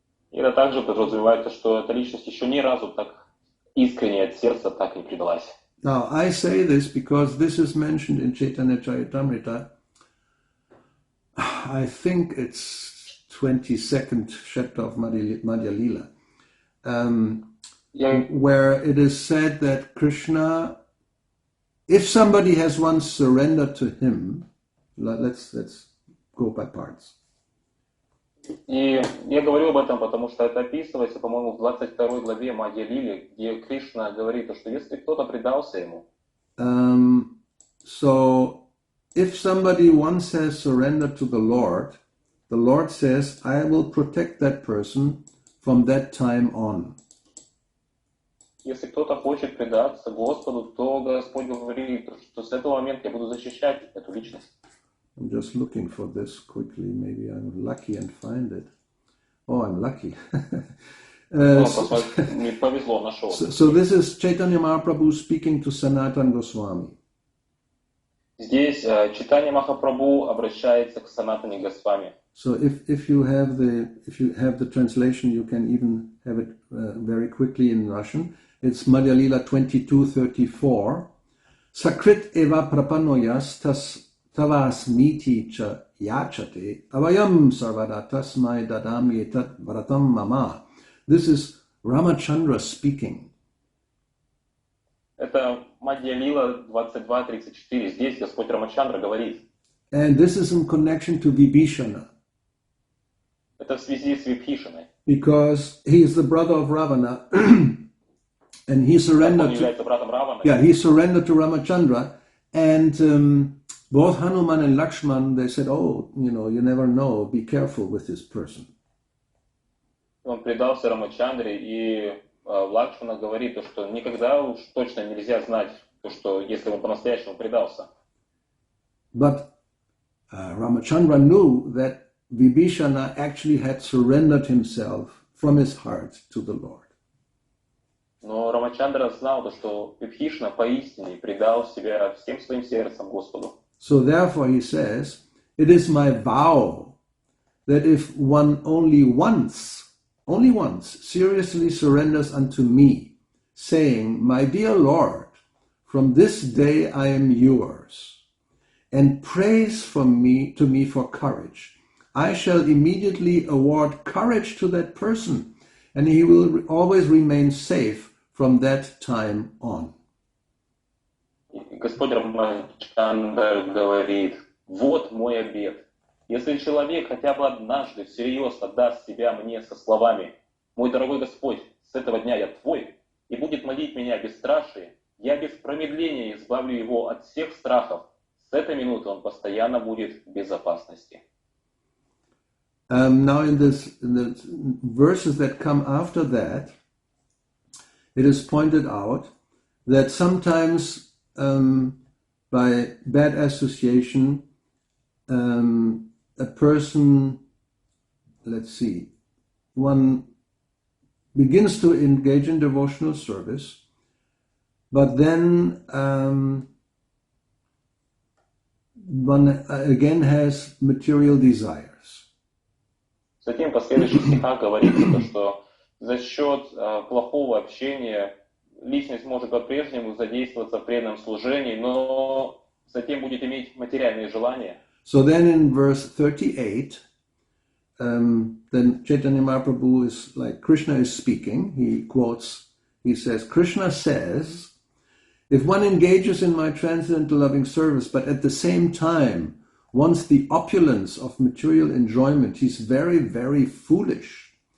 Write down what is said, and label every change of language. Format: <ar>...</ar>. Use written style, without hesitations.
<ru>И это также подразумевает, что эта личность еще ни разу так искренне от сердца так не предалась.</ru> <en>Now, I say this because this is mentioned in Chaitanya Charitamrita. I think it's 22nd chapter of Madhya Lila, where it is said that Krishna, if somebody has once surrendered to him, let's go by parts.</en> <ru>И я говорю об этом, потому что это описывается, по-моему, в 22 главе Мадья Лили, где Кришна говорит, что если кто-то предался ему.</ru> <en>So, if somebody once has surrendered to the Lord says, I will protect that person from that time on.</en> <ru>Если кто-то хочет предаться Господу, то Господь говорит, что с этого момента я буду защищать эту личность.</ru> <en>I'm just looking for this quickly. Maybe I'm lucky and find it. Oh, I'm lucky.</en> <ru>Мне повезло, нашел.</ru> <en>So this is Chaitanya Mahaprabhu speaking to Sanatana Goswami.</en> <ru>Здесь Чайтанья Махапрабху обращается к Санатане Госвами.</ru> <en>So if you have the translation, you can even have it very quickly in Russian. It's Madhya Lila 22:34.</en> <sa>Sakrit eva prapanoyas tavasmiti cha yachate avayam sarvada tasmai dadami etat vratam mama.</sa> <en>This is Ramachandra speaking.</en> <ru>Это Мадья Лила 22:34. Здесь Господь Рамачандра говорит.</ru> <en>And this is in connection to Vibhishana.</en> <ru>Это в связи с Вибхишаной.</ru> <en>Because he is the brother of Ravana, and he surrendered.</en> <ru>Он является братом Раваны.</ru> <en>Yeah, he surrendered to Ramachandra, and both Hanuman and Lakshman, they said, "Oh, you never know. Be careful with this person."</en> <ru>Он предался Рамачандре, и Лакшмана говорит, что никогда уж точно нельзя знать, что если он по-настоящему предался.</ru> <en>But Ramachandra knew that Vibhishana actually had surrendered himself from his heart to the Lord.</en> <ru>Но Рамачандра знал, что Вибхишна поистине предал себя всем своим сердцем Господу.</ru> <en>So therefore he says, it is my vow that if one only once, seriously surrenders unto me, saying, my dear Lord, from this day I am yours, and prays to me for courage, I shall immediately award courage to that person, and he will always remain safe from that time on.</en> <ru>Господь Рамачандра говорит, вот мой обет. Если человек хотя бы однажды всерьез отдаст себя мне со словами, мой дорогой Господь, с этого дня я твой, и будет молить меня без страшия, я без промедления избавлю его от всех страхов. С этой минуты он постоянно будет в безопасности.</ru> <en>Now in the verses that come after that, it is pointed out that sometimes by bad association, a person, one begins to engage in devotional service, but then one again has material desires.</en> <ru>Затем в последующих стихах говорится, что за счет плохого общения личность может по-прежнему задействоваться в преданном служении, но затем будет иметь материальные желания.</ru> <en>So then in verse 38, then Chaitanya Mahaprabhu is like, Krishna is speaking, he says, Krishna says, if one engages in my transcendental loving service, but at the same time wants the opulence of material enjoyment, he's very, very foolish.</en>